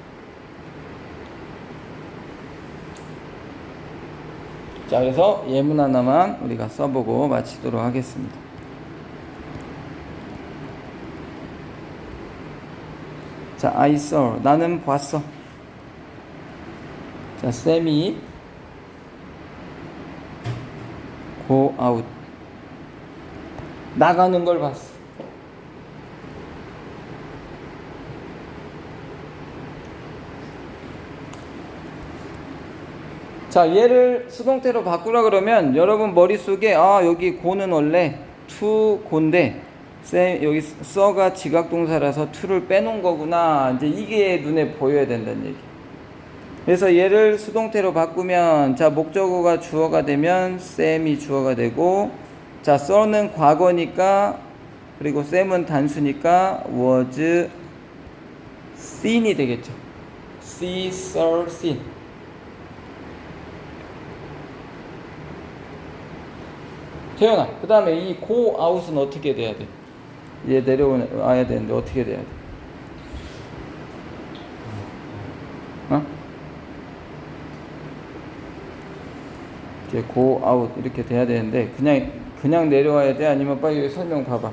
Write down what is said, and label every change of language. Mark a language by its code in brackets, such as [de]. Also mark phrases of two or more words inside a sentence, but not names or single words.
[ko] 자, 그래서 예문 하나만 우리가 써보고 마치도록 하겠습니다. 자, [en] I saw. [ko] 나는 봤어. 자, 쌤이 [en] go out. [ko] 나가는 걸 봤어. 자, 얘를 수동태로 바꾸라 그러면 여러분 머릿속에 여기 고는 원래 to 고인데 여기 써가 지각동사라서 to를 빼놓은 거구나. 이제 이게 눈에 보여야 된다는 얘기. 그래서 얘를 수동태로 바꾸면 자, 목적어가 주어가 되면 쌤이 주어가 되고, 자, 써는 과거니까, 그리고 쌤은 단수니까 [en] was seen [ko] 이 되겠죠. [en] see, saw, seen. [ko] 태연아, 그 다음에 이 [en] go out [ko] 은 어떻게 돼야 돼? 얘 내려와야 되는데 어떻게 돼야 돼? 어? 이제 [en] go out [ko] 이렇게 돼야 되는데 그냥 내려와야 돼? 아니면 빨리 설명 봐봐.